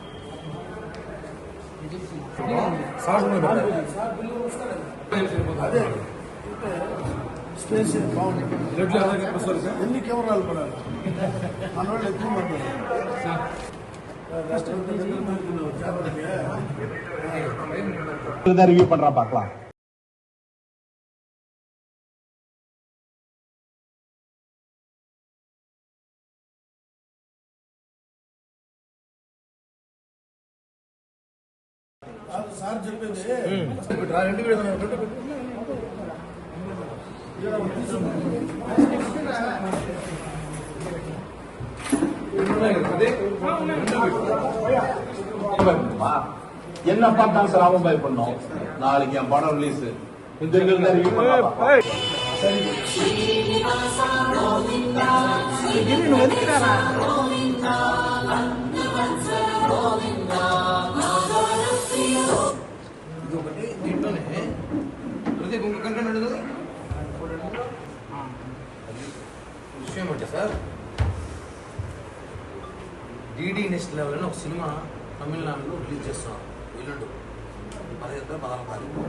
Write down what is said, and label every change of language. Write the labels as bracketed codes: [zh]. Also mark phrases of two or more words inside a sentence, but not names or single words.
[te] అదే స్పేస్ బాగుంది. ఎన్ని కెమెరాలు పడాలి మన వాళ్ళు ఎక్కువ పడ్డారు. [ta] ரிவ்யூ பண்றா பார்க்கலாம். [te] సార్ చెప్పేది [ta] என்ன பார்த்தாலும் சார் அவன் பயப்படணும். நாளைக்கு என் படம் ரிலீஸ் இந்த ரிவ்யூ பண்றா. [te] గిరి నువ్వు ఎందుకురా ఇది ఒకటి దీంట్లోనే ప్రదీప్ ఇంకొక కంటెంట్ అడుగు విషయం అంటే సార్ డీడీ నెక్స్ట్ లెవెల్ అని ఒక సినిమా తమిళనాడులో రిలీజ్ చేస్తున్నాం ఎల్లుండి 16 తారీఖు.